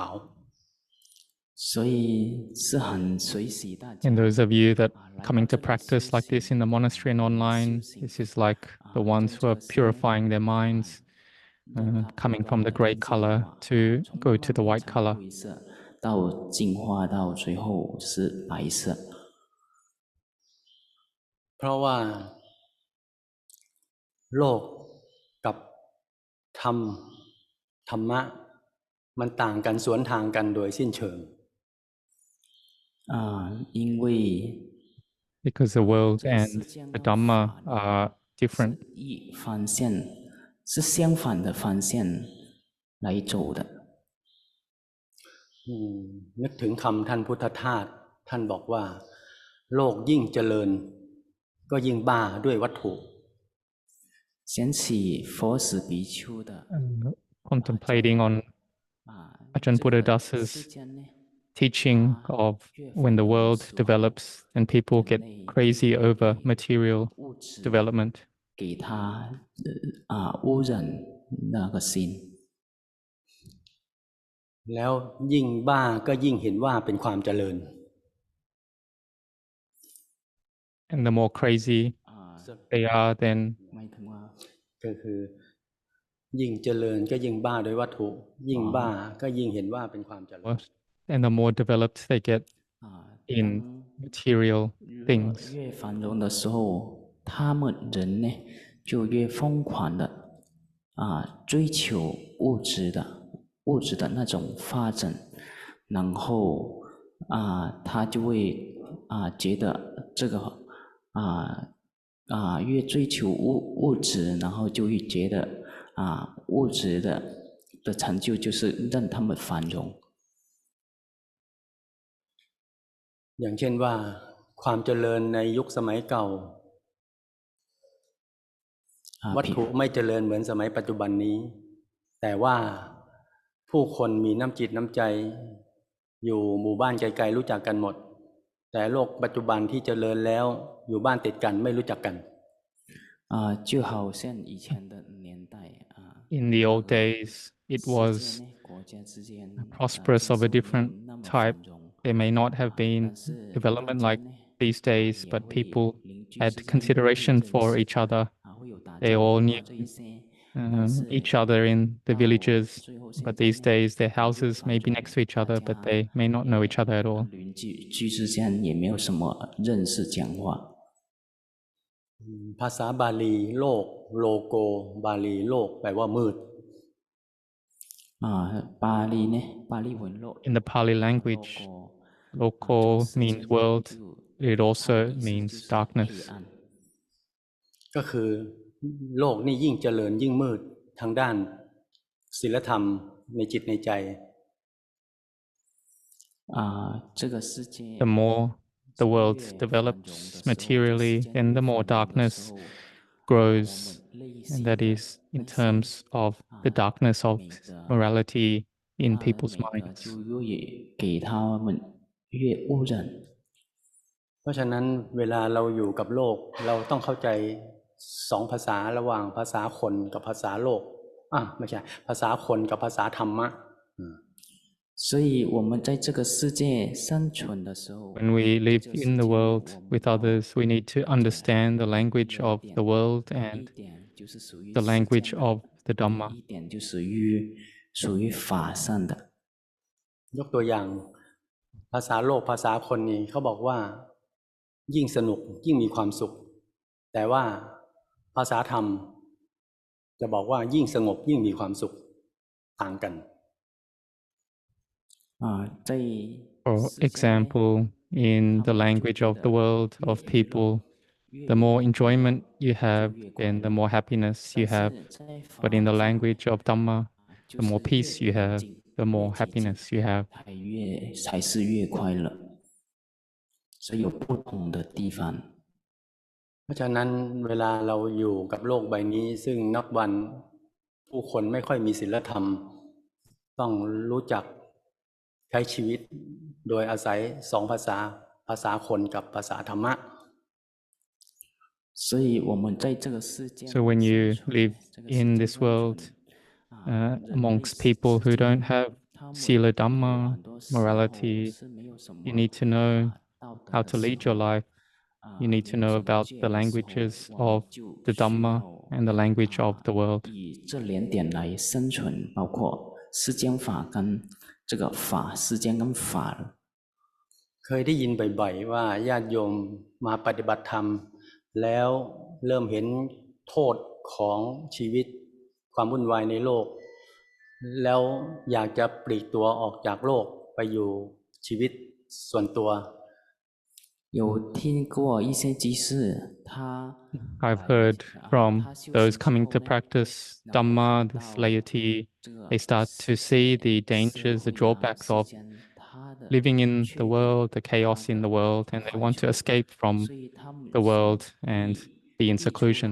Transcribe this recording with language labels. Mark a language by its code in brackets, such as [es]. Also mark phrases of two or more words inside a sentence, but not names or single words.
[zh] 所以是很随喜大家 [en] And those of you that coming to practice like this in the monastery and online, this is like the ones who are purifying their minds, coming from the gray color to go to the white color. [zh] 到净化到最后是白色。 [th] เพราะว่าโลกกับธรรมะมันต่างกันสวนทางกันโดยสิ้นเชิง [zh] 因为 [en] Because the world and the Dhamma are different. [zh] 方向是相反的方向来走的。 [th] นึกถึงคำท่านพุทธทาสท่านบอกว่าโลกยิ่งเจริญก็ยิ่งบ้าด้วยวัตถุ [zh] 想起佛史比丘的 [en] Contemplating on Ajahn Buddhadasa's teaching of when the world develops and people get crazy over material development. [zh] 给他污染那个心。 [th] แล้วยิ่งบ้าก็ยิ่งเห็นว่าเป็นความเจริญ [en] And the more crazy they are, then [th] ก็คือยิ่งเจริญก็ยิ่งบ้าโดยวัตถุยิ่งบ้าก็ยิ่งเห็นว่าเป็นความเจริญ [en] and the more developed they get in material [zh] 如果 [en] things. [zh] 越繁荣的时候，他们人呢就越疯狂的追求物质的那种发展，然后他就会觉得这个越追求物质，然后就会觉得物质的成就就是让他们繁荣。 [th] อย่างเช่นว่าความเจริญในยุคสมัยเก่าวัตถุไม่เจริญเหมือนสมัยปัจจุบันนี้แต่ว่าผู้คนมีน้ำจิตน้ำใจอยู่หมู่บ้านไกลๆรู้จักกันหมดแต่โลกปัจจุบันที่เจริญแล้วอยู่บ้านติดกันไม่รู้จักกัน [zh] 就好像以前的年代 [en] In the old days, it was prosperous of a different type. There may not have been development like these days, but people had consideration for each other. They all knew each other in the villages, but these days their houses may be next to each other, but they may not know each other at all. [zh] 邻居之间也没有什么认识讲话。 [th] ภาษาบาลีโลกโลโกบาลีโลกแปลว่ามืด [en] In the Pali language, loko means world. It also means darkness. [th] ก็คือโลกนี่ยิ่งเจริญยิ่งมืดทางด้านศีลธรรมในจิตในใจ [en] The more the world develops materially, then the more darkness grows, and that is in terms of the darkness of morality in people's minds. [th] เพราะฉะนั้นเวลาเราอยู่กับโลกเราต้องเข้าใจสองภาษาระหว่างภาษาคนกับภาษาโลกไม่ใช่ภาษาคนกับภาษาธรรมะ [zh] 所以我们在这个世界生存的时候 [en] When we live in the world with others, we need to understand the language of the world and the language of the Dhamma. [zh] 一点就属于法上的 [th] ยกตัวอย่างภาษาโลกภาษาคนนี่เขาบอกว่ายิ่งสนุกยิ่งมีความสุขแต่ว่าภาษาธรรมจะบอกว่ายิ่งสงบยิ่งมีความสุขต่างกัน [en] For example, in the language of the world of people, the more enjoyment you have, then the more happiness you have. But in the language of Dhamma, the more peace you have, the more happiness you have. [zh] 才是越快乐，所以有不同的地方。 [th] เพราะฉะนั้นเวลาเราอยู่กับโลกใบนี้ซึ่งนับวันผู้คนไม่ค่อยมีศีลธรรมต้องรู้จักใช้ชีวิตโดยอาศัยสองภาษาภาษาคนกับภาษาธรรมะ [en] So when you live in this world amongst people who don't have [pi] Sila Dhamma, [en] morality, you need to know how to lead your life. You need to know about the languages of the Dhamma and the language of the world. [zh] 以这两点来生存，包括世间法跟这个法，世间跟法。 [th] เคยได้ยินบ่อยๆว่าญาติโยมมาปฏิบัติธรรมแล้วเริ่มเห็นโทษของชีวิตความวุ่นวายในโลกแล้วอยากจะปลีกตัวออกจากโลกไปอยู่ชีวิตส่วนตัว [zh] 有听过一些居士，他 [en] I've heard from those coming to practice Dhamma, this laity, they start to see the dangers, the drawbacks of living in the world, the chaos in the world, and they want to escape from the world and be in seclusion.